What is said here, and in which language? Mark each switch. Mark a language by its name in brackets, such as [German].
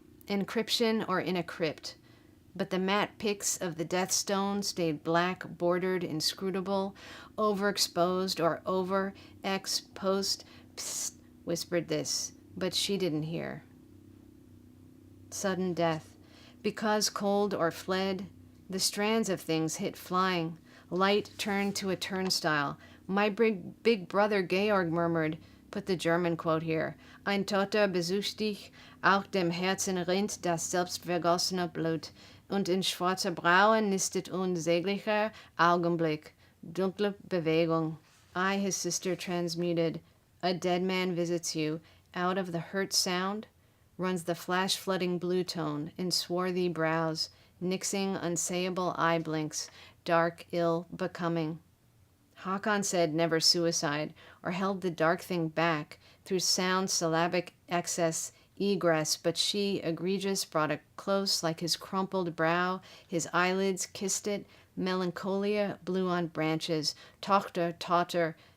[English] Encryption or in a crypt. But the matte pics of the death stone stayed black, bordered, inscrutable, overexposed or post. Psst, whispered this, but she didn't hear. Sudden death. Because cold or fled, the strands of things hit flying. Light turned to a turnstile. My big brother Georg murmured, put the German quote here, [German] ein Toter besucht dich, auch dem Herzen rinnt das selbstvergossene Blut, und in schwarzer Brauen nistet unsäglicher Augenblick, dunkle Bewegung. [English] I, his sister, transmuted. A dead man visits you. Out of the hurt sound runs the flash-flooding blue tone in swarthy brows, nixing unsayable eye blinks, dark, ill, becoming. Hakon said never suicide, or held the dark thing back through sound syllabic excess, egress, but she, egregious, brought it close like his crumpled brow, his eyelids kissed it, melancholia blew on branches, tochter, totter,